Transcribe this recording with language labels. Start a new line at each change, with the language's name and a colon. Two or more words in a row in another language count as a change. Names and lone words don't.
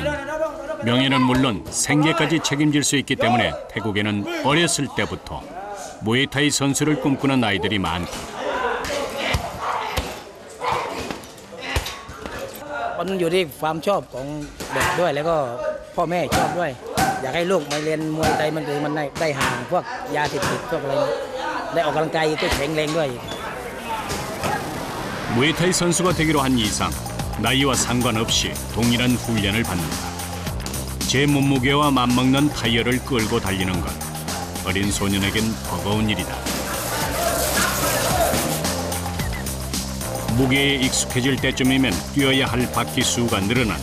Korean: 명예는 물론 생계까지 책임질 수 있기 때문에 태국에는 어렸을 때부터 무에타이 선수를 꿈꾸는 아이들이 많다.
Thai: มันอยู่ที่ความชอบของเด็กด้วยแล้วก็พ่อแม่ชอบด้วยอยากให้ลูกมาเรียนมวยไทยมันคือมันได้ห่างพวกยาเสพติดพวกอะไรได้ออกกำลังกายตัวแข็งแรงด้วย
Korean: 무에타이 선수가 되기로 한 이상 나이와 상관없이 동일한 훈련을 받는다. 제 몸무게와 맞먹는 타이어를 끌고 달리는 것, 어린 소년에겐 버거운 일이다. 무게에 익숙해질 때쯤이면 뛰어야 할 바퀴 수가 늘어난다.